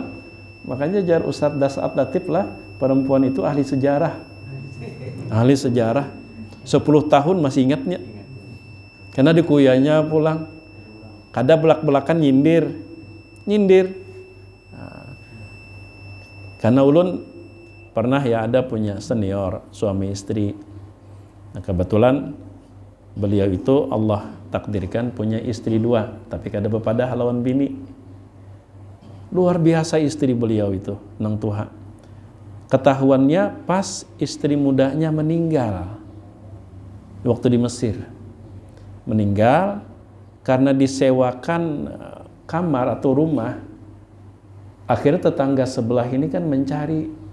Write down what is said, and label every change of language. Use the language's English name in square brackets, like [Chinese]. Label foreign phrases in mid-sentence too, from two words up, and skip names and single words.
[Banjar] Makanya jar Ustadz Das'at Latif lah, perempuan itu ahli sejarah, 10 tahun masih ingatnya, karena dikuyanya pulang, kada belak-belakan nyindir. Karena ulun pernah ya ada punya senior suami istri. [Indonesian] Nah, kebetulan beliau itu Allah takdirkan punya istri 2, [Banjar] tapi kada bepada lawan bini. Luar biasa istri beliau itu, nang Tuhan. [Indonesian] Ketahuannya pas istri mudanya meninggal waktu di Mesir. Meninggal karena disewakan kamar atau rumah. Akhirnya tetangga sebelah ini kan mencari.